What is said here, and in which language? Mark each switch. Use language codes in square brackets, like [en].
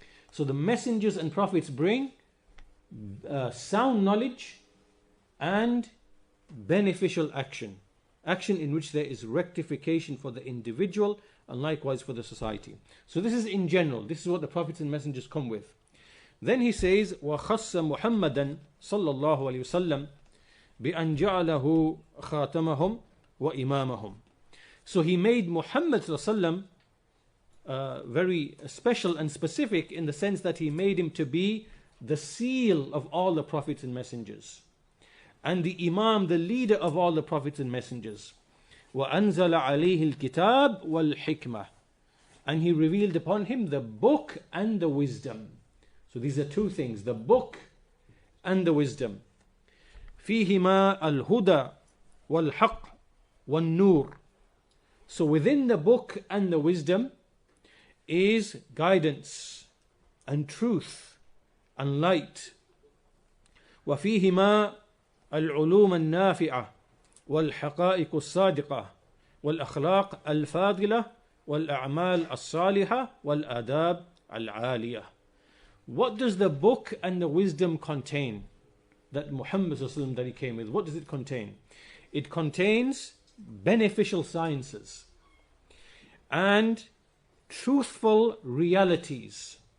[en] So the messengers and prophets bring sound knowledge and beneficial action in which there is rectification for the individual and likewise for the society. So this is in general, this is what the prophets and messengers come with. Then he says, [ar] وَخَصَّ مُحَمَّدًا صلى الله عليه وسلم بأن جعله خاتمهم وإمامهم. [en] So he made Muhammad sallallahu very special and specific in the sense that he made him to be the seal of all the prophets and messengers, and the Imam, the leader of all the prophets and messengers. [ar] وَأَنزَلَ عَلَيْهِ الْكِتَابِ وَالْحِكْمَةِ, [en] and he revealed upon him the book and the wisdom. So these are two things, the book and the wisdom. [ar] فِيهِمَا الْهُدَى وَالْحَقِّ وَالنُّورِ. [en] So within the book and the wisdom is guidance and truth and light. [ar] وفيهما العلوم النافعة والحقائق الصادقة والأخلاق الفاضلة والأعمال الصالحة والآداب العالية. [en] What does the book and the wisdom contain that Muhammad ﷺ that he came with? What does it contain? It contains beneficial sciences and truthful realities.